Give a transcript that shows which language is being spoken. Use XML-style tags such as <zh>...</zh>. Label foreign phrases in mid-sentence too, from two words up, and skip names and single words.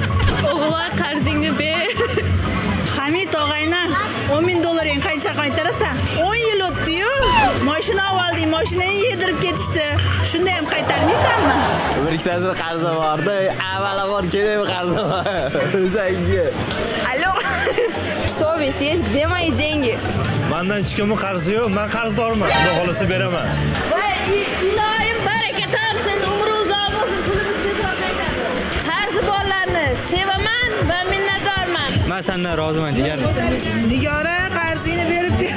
<uz>O'g'loy qarzingni ber. Hamid og'ayni 10 ming dollaring qancha qaytarasan? 10 yil o'tdi-yu. Mashina olding, mashinani yedirib ketishdi. Shunda ham qaytarmaysanmi? Bir ikkitasi qarzi bordi, avvalambor kerak qarzi bor. O'zangi.</uz> <ru>Алло. Совесть есть, где мои деньги?</ru> <uz>Mendan hech kimning qarzi yo'q, men qarzdorman. Xudo xolasa beraman. Voy, ilohim baraka topsin, umri uzoq bo'lsin, pulimiz tezroq qaytadi. Qarzi borlarni sevaman va minnatdorman. Men sendan roziman, jigar. Nigora qarzingni berib ket.</uz>